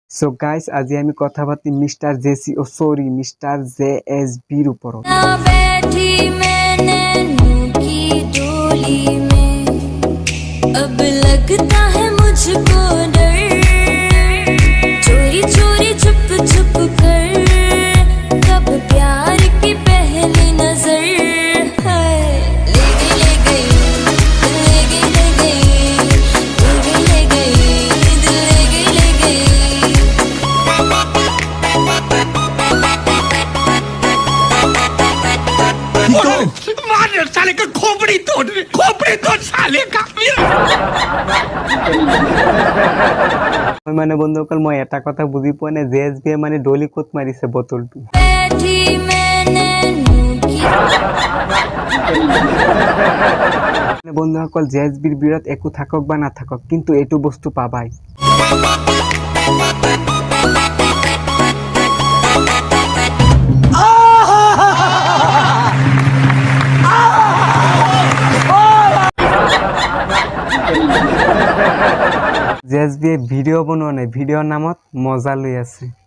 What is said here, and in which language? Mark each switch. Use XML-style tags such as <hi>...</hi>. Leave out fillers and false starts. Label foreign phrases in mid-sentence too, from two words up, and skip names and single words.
<en>so guys</en> <as>আজি আমি কথা পাতি মিস্টার জেসি</as> <en>oh sorry</en> <as>মিস্টার জেএসবির উপর।</as> <hi>बैठी मैंने नूर की डोली में, अब लगता है मुझको डर, चोरी चोरी छुप छुप कर, कब प्यार की पहली नजर है। ले गई ले गई ले गई ले गई दिल ले गई। मार साले का खोपड़ी तोड़ साले का।</hi> <as>মানে বন্ধুসকল মই এটা কথা বুজি পোৱা নাই জেএসবি মানে ডলি কোট মাৰিছে বটলটো।</as> <hi>बैठी मैंने नूर की</hi> <as>বন্ধুসকল জেএসবিৰ বিৰত একো থাকক বা নাথাকক কিন্তু এইটো বস্তু পাবাই। জেএসবি ভিডিও বনোৱা নাই, ভিডিওৰ নামত মজা লৈ আছে।</as>